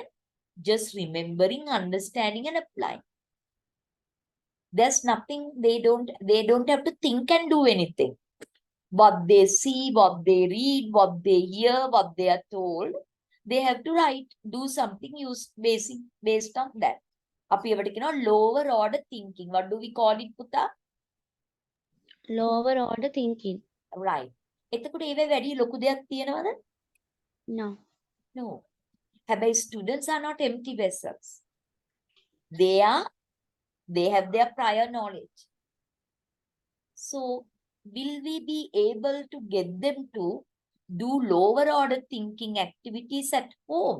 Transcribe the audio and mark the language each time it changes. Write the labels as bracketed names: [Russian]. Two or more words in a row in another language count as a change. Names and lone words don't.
[English] Just remembering, understanding and applying. There's nothing, they don't have to think and do anything. What they see, what they read, what they hear, what they are told, they have to write, do something based on that. [Sinhala] අපි ඒවට කියනවා [English] lower order thinking. What do we call it, පුතා? Lower order thinking. Right. [Sinhala] එතකොට ඒවේ වැඩි ලොකු දෙයක් තියෙනවද? [English] No. No. හැබැයි students are not empty vessels. They have their prior knowledge. So will we be able to get them to do lower order thinking activities at home?